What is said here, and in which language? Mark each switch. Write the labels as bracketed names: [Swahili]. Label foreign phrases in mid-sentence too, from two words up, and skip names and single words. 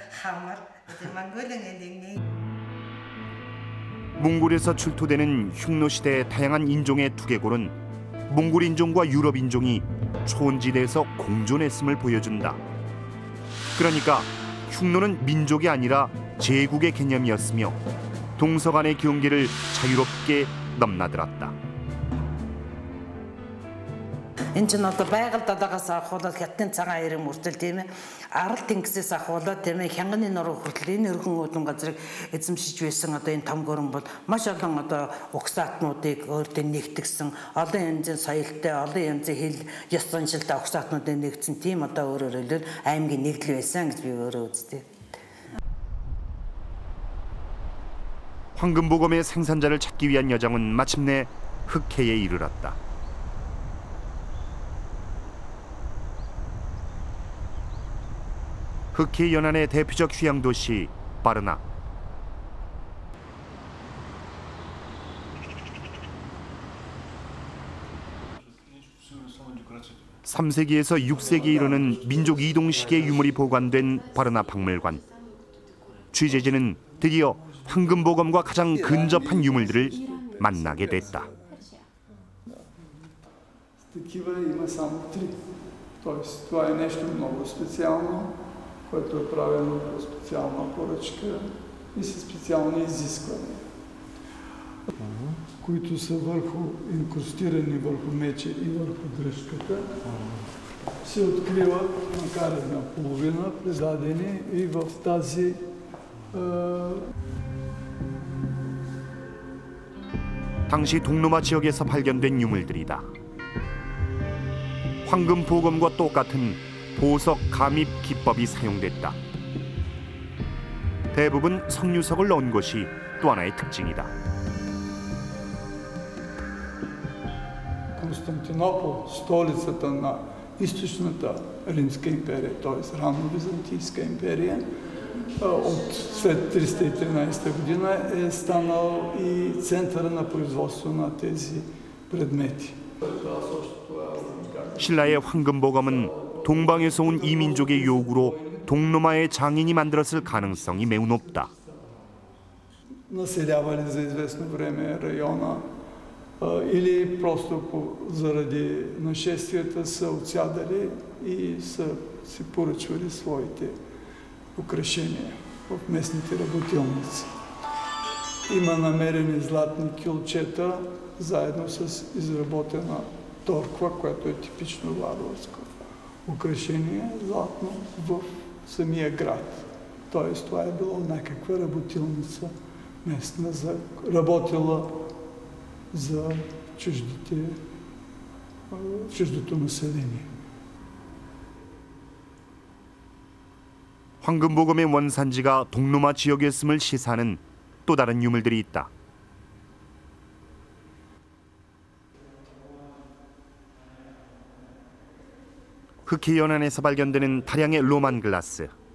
[Korean] 몽골에서 출토되는 흉노 시대의 다양한 인종의 두개골은 몽골 인종과 유럽 인종이 초원지대에서 공존했음을 보여준다. 그러니까 흉노는 민족이 아니라 제국의 개념이었으며 동서 간의 경계를 자유롭게 넘나들었다. [Mongolian] Энэ ч одоо байгаль далаагаас ахуулаад хятадын цагаан ирэн мөртөл тийм ээ арал тэнгисээс ахуулаад тийм ээ хянганы нуруу хүртэл энэ өргөн үүдэн газрыг эзэмшиж байсан одоо энэ том гүрэн бол маш олон одоо угсаатнуудыг өөртөө нэгтгсэн олон янзын соёлтой олон янзын хэл ёс заншилтай угсаатнуудыг нэгтсэн тийм одоо өөрөөр хэлбэл аймгийн нэгдэл байсан гэж би өөрөө үздэг. [Korean] 황금보검의 생산자를 찾기 위한 여정은 마침내 흑해에 이르렀다. 흑해 연안의 대표적 휴양 도시 바르나. (3세기에서 6세기에 이르는 민족 이동식의 유물이 보관된 바르나 박물관). 취재진은 드디어 황금보검과 가장 근접한 유물들을 만나게 됐다. [Bulgarian] което е правено по специална поръчка и със специални изисквания, които са инкрустирани върху меча и върху дръжката, се откриват, макар и наполовина, предадени и в тази [Korean] 당시 동로마 지역에서 발견된 유물들이다. 황금보검과 똑같은 보석 감입 기법이 사용됐다. 대부분 석류석을 넣은 것이 또 하나의 특징이다. [Bulgarian] Константинопол, столицата на източната Римска империя, т.е. ранно-византийска империя, от след 313 година е станал и центъра на производство на тези предмети. [Korean] 신라의 황금보검은 동방에서 온 이민족의 요구로 동로마의 장인이 만들었을 가능성이 매우 높다. [Bulgarian] Населявали за известно време района или просто заради нашествията са отсядали и са си поръчвали своите украшения в местните работилници. Има намерени златни кюлчета заедно с изработена торква, което е типично варварско украшение златно в самия град. Тоест това е било някаква работилница местна, работила за чуждото население. [Korean] 황금보검의 원산지가 동로마 지역이었음을 시사하는 또 다른 유물들이 있다. 흑해 연안에서 발견되는 다량의 로만 글라스.